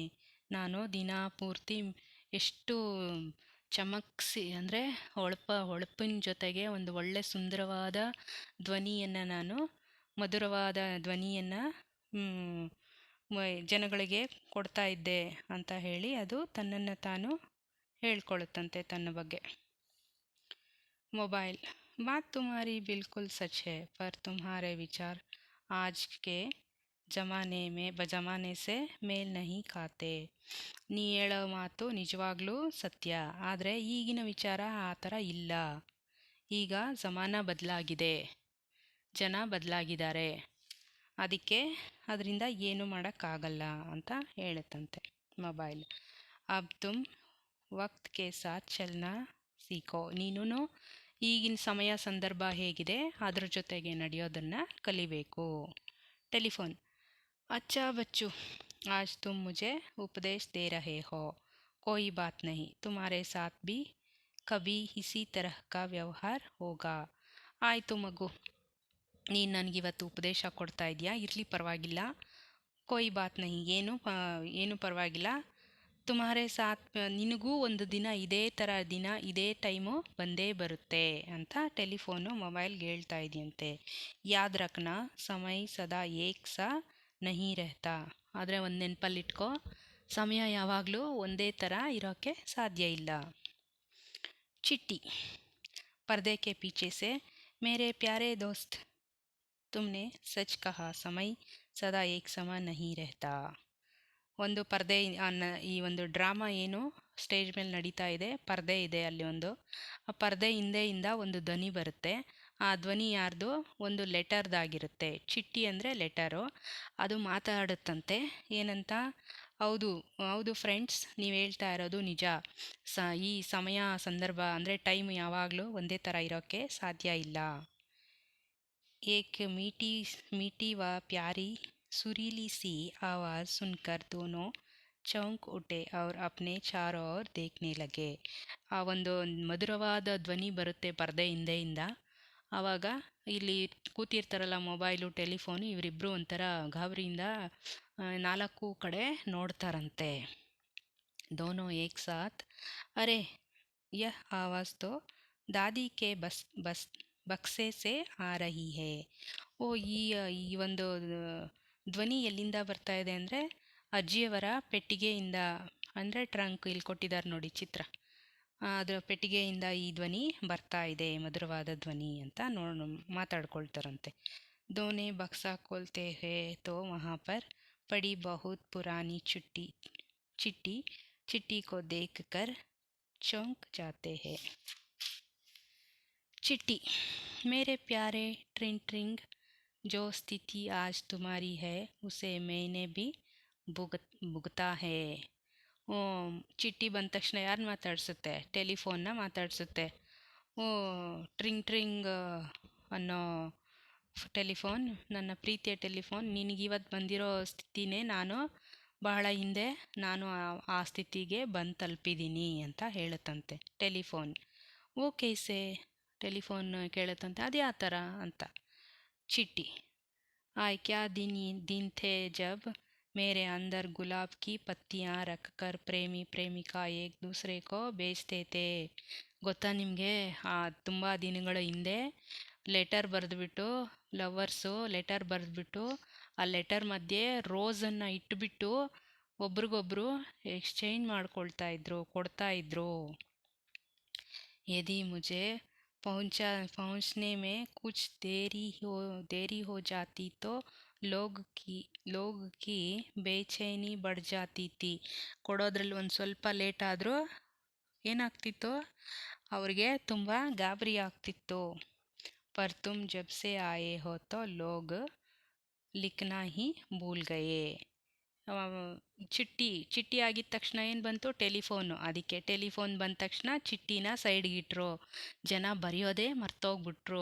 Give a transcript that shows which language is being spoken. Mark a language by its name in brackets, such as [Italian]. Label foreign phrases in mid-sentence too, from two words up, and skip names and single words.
[Kannada] ನಾನು ದಿನ ಪೂರ್ತಿ ಎಷ್ಟು ಚಮಕ್ಸಿ ಅಂದರೆ ಹೊಳಪಿನ ಜೊತೆಗೆ ಒಂದು ಒಳ್ಳೆ ಸುಂದರವಾದ ಧ್ವನಿಯನ್ನು, ಮಧುರವಾದ ಧ್ವನಿಯನ್ನು ಜನಗಳಿಗೆ ಕೊಡ್ತಾ ಇದ್ದೆ ಅಂತ ಹೇಳಿ ಅದು ತನ್ನನ್ನು ತಾನು ಹೇಳ್ಕೊಳ್ಳುತ್ತಂತೆ ತನ್ನ ಬಗ್ಗೆ. [Hindi] ಮೊಬೈಲ್ बात तुम्हारी बिल्कुल सच है, पर तुम्हारे विचार आज के ज़माने से मेल नहीं खाते. [Kannada] ನೀ ಹೇಳೋ ಮಾತು ನಿಜವಾಗ್ಲೂ ಸತ್ಯ, ಆದರೆ ಈಗಿನ ವಿಚಾರ ಆ ಥರ ಇಲ್ಲ. ಈಗ ಜಮಾನ ಬದಲಾಗಿದೆ, ಜನ ಬದಲಾಗಿದ್ದಾರೆ, ಅದರಿಂದ ಏನು ಮಾಡೋಕ್ಕಾಗಲ್ಲ ಅಂತ ಹೇಳುತ್ತಂತೆ ಮೊಬೈಲ್. [Hindi] अब तुम वक़्त के साथ चलना सीखो. [Kannada] ನೀನು ಈಗಿನ ಸಮಯ ಸಂದರ್ಭ ಹೇಗಿದೆ ಅದ್ರ ಜೊತೆಗೆ ನಡೆಯೋದನ್ನು ಕಲಿಬೇಕು. [Hindi] ಟೆಲಿಫೋನ್ अच्छा बच्चू, आज तुम मुझे उपदेश दे रहे हो, कोई बात नहीं, तुम्हारे साथ भी कभी इसी तरह का व्यवहार होगा. [Kannada] ಆಯಿತು ಮಗು, ನೀನು ನನಗಿವತ್ತು ಉಪದೇಶ ಕೊಡ್ತಾ ಇದೆಯಾ, ಇರಲಿ ಪರವಾಗಿಲ್ಲ. [Hindi] कोई बात नहीं, [Kannada] ಏನು ಪರವಾಗಿಲ್ಲ. [Hindi] तुम्हारे साथ, [Kannada] ನಿನಗೂ ಒಂದು ದಿನ ಇದೇ ಟೈಮು ಬಂದೇ ಬರುತ್ತೆ ಅಂತ ಟೆಲಿಫೋನು ಮೊಬೈಲ್ಗೆ ಹೇಳ್ತಾ ಇದೆಯಂತೆ. [Hindi] याद रखना, समय सदा एक सा नहीं रहता. [Kannada] ಆದರೆ ಒಂದು ನೆನಪಲ್ಲಿಟ್ಕೋ, ಸಮಯ ಯಾವಾಗಲೂ ಒಂದೇ ಥರ ಇರೋಕ್ಕೆ ಸಾಧ್ಯ ಇಲ್ಲ. [Hindi] ಚಿಟ್ಟಿ पर्दे के पीछे से मेरे प्यारे दोस्त, तुमने सच कहा, समय सदा एक समा नहीं रहता. [Kannada] ಒಂದು ಪರ್ದೆ, ಈ ಒಂದು ಡ್ರಾಮಾ ಏನು ಸ್ಟೇಜ್ ಮೇಲೆ ನಡೀತಾ ಇದೆ, ಪರ್ದೆ ಇದೆ ಅಲ್ಲಿ ಆ ಪರ್ದೆ ಹಿಂದೆಯಿಂದ ಒಂದು ಧ್ವನಿ ಬರುತ್ತೆ. ಆ ಧ್ವನಿ ಯಾರ್ದು? ಒಂದು ಲೆಟರ್ದಾಗಿರುತ್ತೆ. ಚಿಟ್ಟಿ ಅಂದರೆ ಲೆಟರು. ಅದು ಮಾತಾಡುತ್ತಂತೆ. ಏನಂತ? ಹೌದು ಫ್ರೆಂಡ್ಸ್, ನೀವು ಹೇಳ್ತಾ ಇರೋದು ನಿಜ. ಈ ಸಮಯ ಸಂದರ್ಭ ಅಂದರೆ ಟೈಮ್ ಯಾವಾಗಲೂ ಒಂದೇ ಥರ ಇರೋಕ್ಕೆ ಸಾಧ್ಯ ಇಲ್ಲ. [Hindi] एक मीठी व प्यारी सुरीली सी आवाज़ सुनकर दोनों चौंक उठे और अपने चारों ओर देखने लगे. [Kannada] ಆ ಒಂದು ಮಧುರವಾದ ಧ್ವನಿ ಬರುತ್ತೆ ಪರ್ದೆ ಹಿಂದೆಯಿಂದ. ಆವಾಗ ಇಲ್ಲಿ ಕೂತಿರ್ತಾರಲ್ಲ ಮೊಬೈಲು, ಟೆಲಿಫೋನು, ಇವರಿಬ್ಬರು ಒಂಥರ ಗಾಬರಿಯಿಂದ ನಾಲ್ಕು ಕಡೆ ನೋಡ್ತಾರಂತೆ. [Hindi] दोनों एक साथ, अरे यह आवाज़ तो दादी के बक्से से आ रही है. [Kannada] ಈ ಒಂದು ಧ್ವನಿ ಎಲ್ಲಿಂದ ಬರ್ತಾ ಇದೆ ಅಂದರೆ ಅಜ್ಜಿಯವರ ಪೆಟ್ಟಿಗೆಯಿಂದ, ಅಂದರೆ ಟ್ರಂಕ್, ಇಲ್ಲಿ ಕೊಟ್ಟಿದ್ದಾರೆ ನೋಡಿ ಚಿತ್ರ, ಅದರ ಪೆಟ್ಟಿಗೆಯಿಂದ ಈ ಧ್ವನಿ ಬರ್ತಾ ಇದೆ, ಮಧುರವಾದ ಧ್ವನಿ ಅಂತ ಮಾತಾಡ್ಕೊಳ್ತಾರಂತೆ. [Hindi] दोने बक्सा खोलते हैं तो वहाँ पर पड़ी बहुत पुरानी चिट्ठी चिट्ठी चिट्ठी को देखकर चौंक जाते हैं. चिट्ठी. मेरे प्यारे ट्रिंग ट्रिंग, जो स्थिति आज तुम्हारी है उसे मैंने भी भुगता है. [Kannada] ಓ, ಚಿಟ್ಟಿ ಬಂದ ತಕ್ಷಣ ಯಾರು ಮಾತಾಡ್ಸುತ್ತೆ? ಟೆಲಿಫೋನ್ನ ಮಾತಾಡ್ಸುತ್ತೆ. ಓ ಟ್ರಿಂಗ್ ಟ್ರಿಂಗ್ ಅನ್ನೋ ಟೆಲಿಫೋನ್, ನನ್ನ ಪ್ರೀತಿಯ ಟೆಲಿಫೋನ್, ನಿನಗಿವತ್ತು ಬಂದಿರೋ ಸ್ಥಿತಿನೇ ಬಹಳ ಹಿಂದೆ ನಾನು ಆ ಸ್ಥಿತಿಗೆ ಬಂದು ತಲುಪಿದ್ದೀನಿ ಅಂತ ಹೇಳುತ್ತಂತೆ ಟೆಲಿಫೋನ್. ಓ ಕೈಸೆ, ಟೆಲಿಫೋನ್ ಕೇಳುತ್ತಂತೆ, ಅದು ಯಾವ ಥರ ಅಂತ. ಚಿಟ್ಟಿ. [Hindi] आय क्या दिन थे जब मेरे अंदर गुलाब की पत्तियाँ रखकर प्रेमी प्रेमिका एक दूसरे को बेचते थे. [Kannada] ಗೊತ್ತಾ ನಿಮಗೆ, ತುಂಬ ದಿನಗಳ ಹಿಂದೆ ಲೆಟರ್ ಬರೆದ್ಬಿಟ್ಟು, ಲವರ್ಸು ಲೆಟರ್ ಬರೆದ್ಬಿಟ್ಟು ಆ ಲೆಟರ್ ಮಧ್ಯೆ ರೋಸನ್ನು ಇಟ್ಬಿಟ್ಟು ಒಬ್ರಿಗೊಬ್ರು ಎಕ್ಸ್ಚೇಂಜ್ ಮಾಡ್ಕೊಳ್ತಾ ಇದ್ರು, ಕೊಡ್ತಾ ಇದ್ರು. [Hindi] यदि मुझे पहुंचने में कुछ देरी हो जाती तो लोग की ಬೇಚೈನಿ बढ़ जाती थी. [Kannada] ಕೊಡೋದ್ರಲ್ಲಿ ಒಂದು ಸ್ವಲ್ಪ ಲೇಟ್ ಆದರೂ ಏನಾಗ್ತಿತ್ತು, ಅವ್ರಿಗೆ ತುಂಬ ಗಾಬರಿ ಆಗ್ತಿತ್ತು. [Hindi] पर तुम जब से आए हो तो लोग लिखना ही भूल गए. [Kannada] ಚಿಟ್ಟಿ ಆಗಿದ ತಕ್ಷಣ ಏನು ಬಂತು? ಟೆಲಿಫೋನು. ಅದಕ್ಕೆ ಟೆಲಿಫೋನ್ ಬಂದ ತಕ್ಷಣ ಚಿಟ್ಟಿನ ಸೈಡ್ಗಿಟ್ರು, ಜನ ಬರೆಯೋದೇ ಮರ್ತೋಗ್ಬಿಟ್ರು.